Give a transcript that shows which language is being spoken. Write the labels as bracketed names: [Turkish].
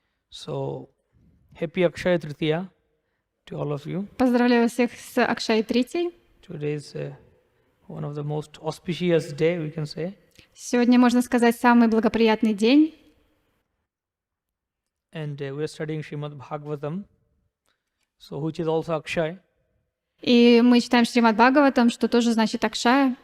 [English] So, happy Akshaya Tritiya to all of you. [Russian] Поздравляю всех с Акшай Тритией. [English] Today is one of the most auspicious day, we can say. [Russian] Сегодня, можно сказать, самый благоприятный день. [English] And we are studying Srimad Bhagavatam, so which is also Akshay. [Russian] И мы читаем Шримад Бхагаватам, что тоже значит Акшая.